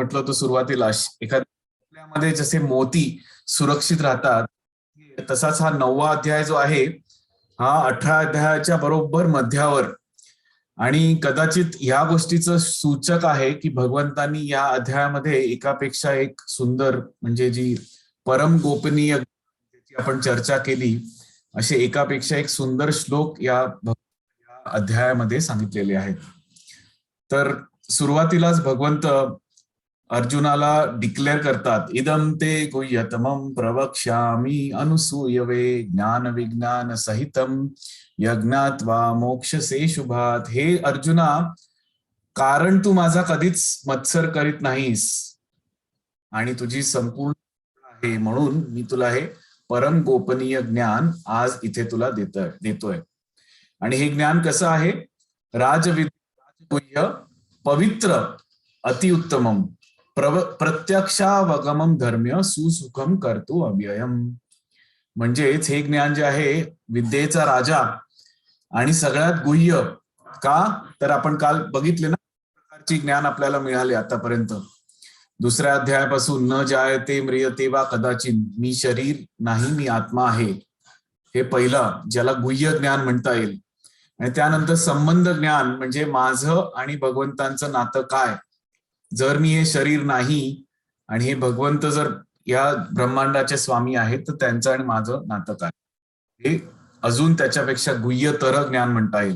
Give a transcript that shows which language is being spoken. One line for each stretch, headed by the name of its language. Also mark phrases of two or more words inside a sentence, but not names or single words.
Marathi: म्हटलं होतं सुरुवातीला, एखाद्यामध्ये जसे मोती सुरक्षित राहतात तसाच हा 9वा अध्याय जो आहे हा 18 अध्यायाच्या बरोबर मध्यावर, आणि कदाचित ह्या गोष्टीचं सूचक आहे की भगवंतांनी या अध्यायामध्ये एकापेक्षा एक सुंदर, म्हणजे जी परम गोपनीय ज्याची आपण चर्चा केली, असे एकापेक्षा एक सुंदर श्लोक या अध्यायामध्ये सांगितलेले आहेत। तर सुरुवातीलाच भगवंत अर्जुनाला डिक्लेअर करतात,
Sanskrit: इदम ते गुह्यतमं प्रवक्ष्यामि अनुसूयवे ज्ञान विज्ञान सहितम यज्ञात्वा मोक्षसे शुभात।
Marathi: हे अर्जुना, कारण तू माझा कधीच मत्सर करीत नाहीस आणि तुझी संपूर्ण आहे म्हणून मी तुला हे परम गोपनीय ज्ञान आज इथे तुला देतोय। आणि हे ज्ञान कसं आहे?
Sanskrit: राजगुह्य पवित्र अतिउत्तमम प्रत्यक्षावगमम धर्म्य सुसुखम कर्तु अव्ययम।
Marathi: म्हणजेच हे ज्ञान जे आहे विद्येचा राजा आणि सगळ्यात गुह्य। का तर आपण काल बघितले ना प्रकारची ज्ञान आपल्याला मिळाले आतापर्यंत। 2ऱ्या अध्यायापासून
Sanskrit: न जायते म्रियते वा कदाचित,
Marathi: मी शरीर नाही मी आत्मा आहे, हे पहिलं ज्याला गुह्य ज्ञान म्हणता येईल। आणि त्यानंतर संबंध ज्ञान, म्हणजे माझं आणि भगवंतांचं नातं काय, जर मी हे शरीर नाही आणि हे भगवंत जर या ब्रह्मांडाचे स्वामी आहेत तर त्यांचं आणि माझं नातं काय, हे अजून त्याच्यापेक्षा गुह्यतर ज्ञान म्हणता येईल।